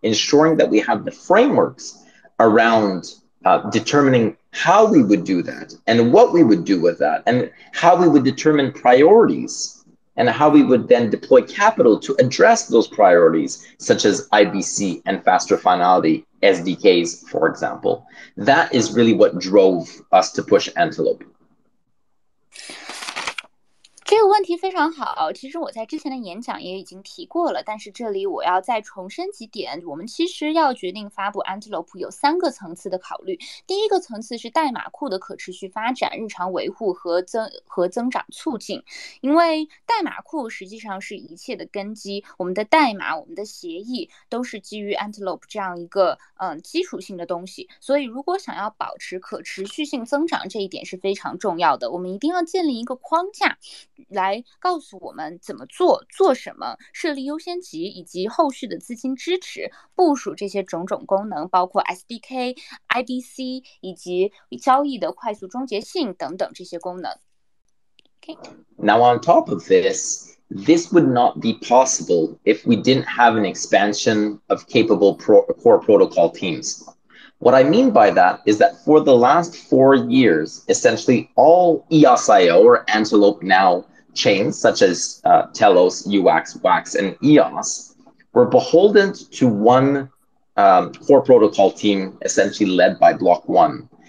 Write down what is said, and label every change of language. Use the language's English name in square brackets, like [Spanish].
[English] Ensuring that we have the frameworks around determining how we would do that and what we would do with that and how we would determine priorities and how we would then deploy capital to address those priorities, such as IBC and faster finality SDKs, for example. That is really what drove us to push Antelope. [Chinese] 这个问题非常好，其实我在之前的演讲也已经提过了，但是这里我要再重申几点。我们其实要决定发布 Antelope 有3个层次的考虑。第一个层次是代码库的可持续发展、日常维护和增长促进。因为代码库实际上是一切的根基，我们的代码、我们的协议都是基于 Antelope 这样一个基础性的东西。所以如果想要保持可持续性增长，这一点是非常重要的。我们一定要建立一个框架来告诉我们怎么做什么，设立优先级以及后续的资金支持，部署这些种种功能，包括 SDK、IBC 以及交易的快速终结性等等这些功能。 [English] Okay. Now on top of this would not be possible if we didn't have an expansion of capable core protocol teams. What I mean by that is that for the last 4 years, essentially all EOS.io or Antelope now chains such as Telos, UX, Wax, and EOS were beholden to one core protocol team essentially led by Block 1.